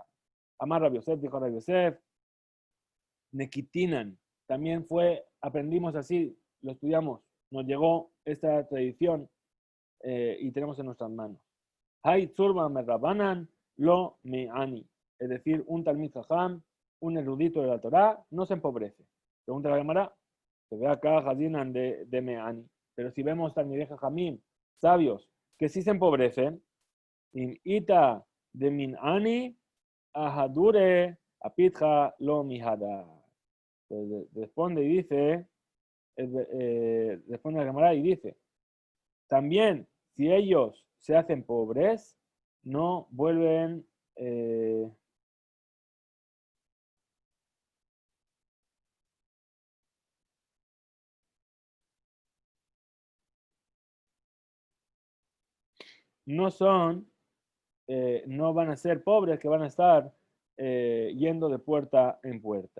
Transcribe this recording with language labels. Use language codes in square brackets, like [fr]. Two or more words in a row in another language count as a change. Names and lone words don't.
[arc] אמר רבי יוסף, [es] dijo Rabbi Yosef, Nekitinan, también aprendimos así, lo estudiamos, nos llegó esta tradición y tenemos en nuestras manos. [arc] האי צורבא מרבנן לא מעני, [es] es decir, un [he] תלמיד חכם, [es] un erudito de la Torá, no se empobrece. Pregunta la Gemara, se ve acá [arc] חזינן ד מעני, [es] pero si vemos [he] תלמידי חכמים, [es] sabios, que sí se empobrecen, [arc] אין איתא ד מיענו, אהדורי אפיתחא לא מהדר. [es] Responde y dice, responde la Gemara y dice, también si ellos se hacen pobres, no vuelven no son, no van a ser pobres, que van a estar yendo de puerta en puerta.